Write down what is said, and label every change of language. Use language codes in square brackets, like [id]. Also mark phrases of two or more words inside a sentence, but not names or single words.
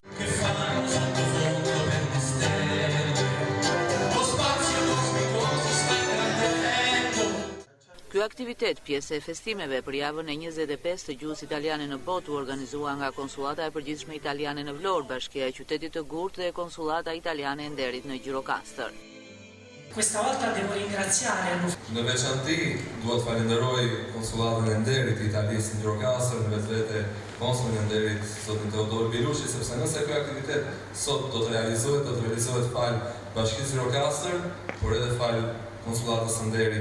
[sq] Ky aktivitet, pjesë e festimeve për javën e 25 të gjuhës italiane në botë, u organizua nga Konsullata e Përgjithshme Italiane në Vlorë, Bashkia e Qytetit të Gurt dhe Konsullata Italiane e Nderit në Gjirokastër. [it] Questa volta devo ringraziare. [sq] Në veçanti, dua të falenderoj Konsullatën e Nderit të Italisë në Gjirokastër, në vetvete Konsullin e Nderit zotin Teodor Bilushi, sepse nëse ky aktivitet sot do të realizohet fal Bashkisë Gjirokastër, por edhe fal Konsullatës së Nderit.